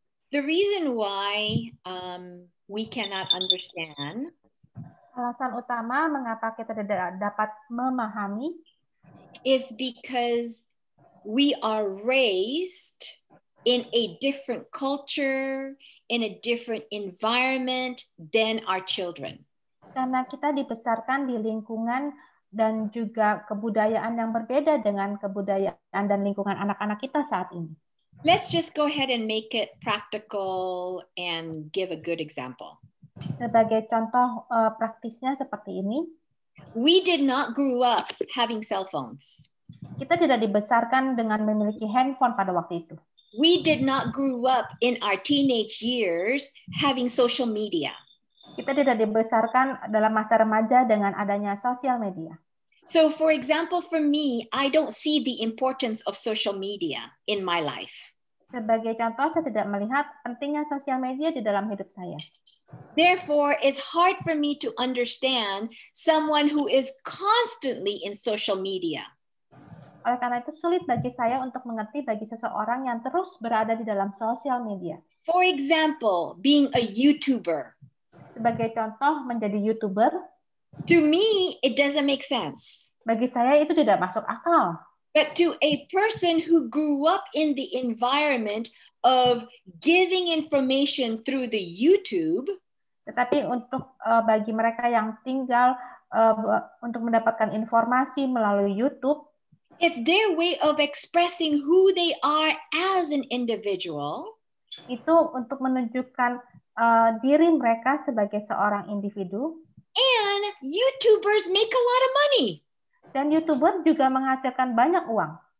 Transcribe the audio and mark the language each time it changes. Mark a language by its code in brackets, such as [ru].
[en] The reason why we cannot understand, [id] alasan utama mengapa kita tidak dapat memahami, [en] is because we are raised in a different culture, in a different environment than our children. [id] Karena kita dibesarkan di lingkungan dan juga kebudayaan yang berbeda dengan kebudayaan dan lingkungan anak-anak kita saat ini. [en] Let's just go ahead and make it practical and give a good example. [id] Sebagai contoh praktisnya seperti ini. [en] We did not grow up having cell phones. [id] Kita tidak dibesarkan dengan memiliki handphone pada waktu itu. [en] We did not grow up in our teenage years having social media. [id] Kita tidak dibesarkan dalam masa remaja dengan adanya sosial media. [en] So for example, for me, I don't see the importance of social media in my life. [id] Sebagai contoh, saya tidak melihat pentingnya sosial media di dalam hidup saya. [en] Therefore, it's hard for me to understand someone who is constantly in social media. [id] Oleh karena itu sulit bagi saya untuk mengerti bagi seseorang yang terus berada di dalam sosial media. [en] For example, being a YouTuber. [id] Sebagai contoh, menjadi YouTuber. [en] To me, it doesn't make sense. [id] Bagi saya itu tidak masuk akal. [en] But to a person who grew up in the environment of giving information through the YouTube, [id] tetapi untuk bagi mereka yang tinggal untuk mendapatkan informasi melalui YouTube, [en] it's their way of expressing who they are as an individual. [id] Itu untuk menunjukkan diri mereka sebagai seorang individu. [en] And YouTubers make a lot of money. [id] Dan YouTuber juga menghasilkan banyak uang.